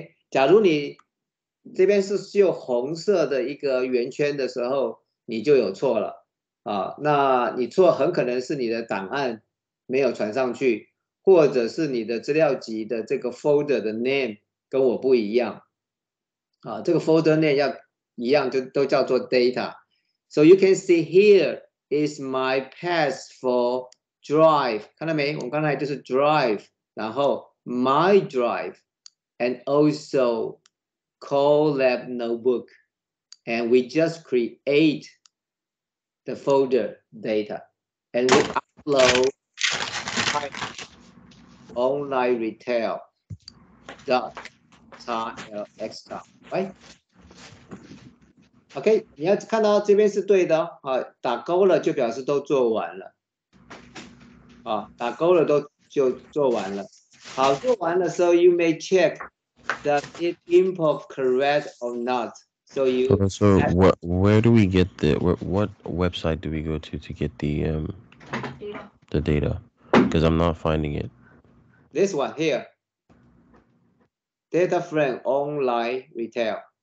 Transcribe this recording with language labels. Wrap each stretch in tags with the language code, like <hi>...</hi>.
<zh>假如你这边是有红色的一个圆圈的时候，你就有错了啊。那你错很可能是你的档案没有传上去，或者是你的资料集的这个 folder 的 name 跟我不一样啊。这个 folder name 要一样，就都叫做 data.</zh> <en>So you can see here is my path for drive.</en> <zh>看到没？我们刚才就是</zh> <en>drive， 然后 my drive, and also Colab notebook, and we just create the folder data, and we upload online retail dot .lx, right?</en> <zh>你要看到这边是对的打勾了就表示都做完了打勾了就做完了。好，做完的时候</zh> <en>you may check does it import correct or not. So where do we get what website do we go to get the data? Because I'm not finding it. This one here, data frame online retail.</en>